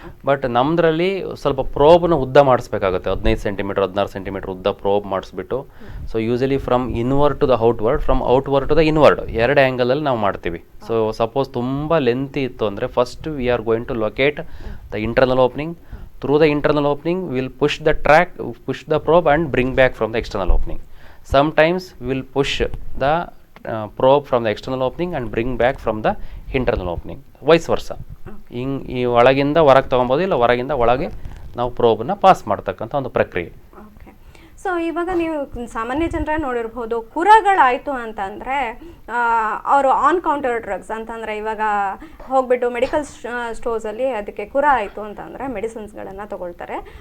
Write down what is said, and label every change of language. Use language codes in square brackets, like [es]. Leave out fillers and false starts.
[kn] But ನಮ್ಮದ್ರಲ್ಲಿ ಸ್ವಲ್ಪ ಪ್ರೋಬ್ನ ಉದ್ದ ಮಾಡಿಸ್ಬೇಕಾಗುತ್ತೆ, 15 ಸೆಂಟಿಮೀಟರ್ 16 ಸೆಂಟಿಮೀಟರ್ ಉದ್ದ probe ಮಾಡಿಸ್ಬಿಟ್ಟು. [en] so usually from inward to the outward, from outward to the inward, [kn] ಎರಡು ಆ್ಯಂಗಲಲ್ಲಿ ನಾವು ಮಾಡ್ತೀವಿ. [en] so suppose [kn] ತುಂಬ ಲೆಂತಿ ಇತ್ತು ಅಂದರೆ [en] First we are going to locate the internal opening. Through the internal opening, we will push the track, push the probe and bring back from the external opening. Sometimes we will push the probe from the external opening and bring back from the internal opening. Vice versa. [kn] ಈ ಒಳಗಿಂದ ಹೊರಗೆ ತೊಗೊಬೋದು, ಇಲ್ಲ ಹೊರಗಿಂದ ಒಳಗೆ ನಾವು ಪ್ರೋಬನ್ನ pass ಮಾಡ್ತಕ್ಕಂಥ ಒಂದು ಪ್ರಕ್ರಿಯೆ. ಸೊ ಇವಾಗ ನೀವು ಸಾಮಾನ್ಯ ಜನರೇ ನೋಡಿರ್ಬೋದು, ಕುರಗಳಾಯಿತು ಅಂತಂದರೆ ಅವರು ಆನ್ ಕೌಂಟರ್ ಡ್ರಗ್ಸ್ ಅಂತಂದರೆ ಇವಾಗ ಹೋಗ್ಬಿಟ್ಟು ಮೆಡಿಕಲ್ ಸ್ಟೋರ್ಸಲ್ಲಿ ಅದಕ್ಕೆ ಕುರ ಆಯಿತು ಅಂತಂದರೆ ಮೆಡಿಸಿನ್ಸ್ಗಳನ್ನು ತೊಗೊಳ್ತಾರೆ.